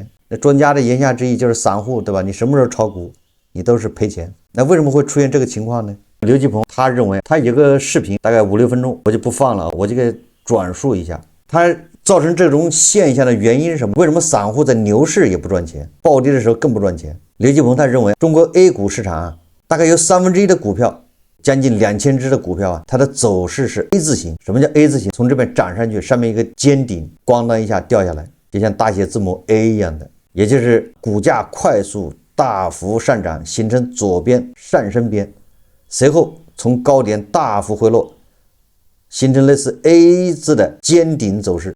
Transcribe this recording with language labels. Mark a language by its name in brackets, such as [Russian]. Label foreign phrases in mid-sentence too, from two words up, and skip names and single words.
[Chinese] 那專家的言下之意就是散戶，对吧？你什麼時候炒股，你都是賠錢。那為什麼會出現這個情況呢？劉繼鵬他認為，他有個視頻大概5-6分鐘，我就不放了，我就給轉述一下。他造成這種現象的原因是什麼？為什麼散戶在牛市也不賺錢，暴跌的時候更不賺錢？劉繼鵬他認為，中國 A 股市場大概有1/3的股票，將近2000只的股票它的走勢是 A 字形。什麼叫 A 字形？從這邊漲上去，上面一個尖頂，咣當一下掉下來，就像大寫字母 A 一樣的，也就是股價快速大幅上漲，形成左邊上升邊，隨後從高點大幅回落，形成類似 A 字的尖頂走勢。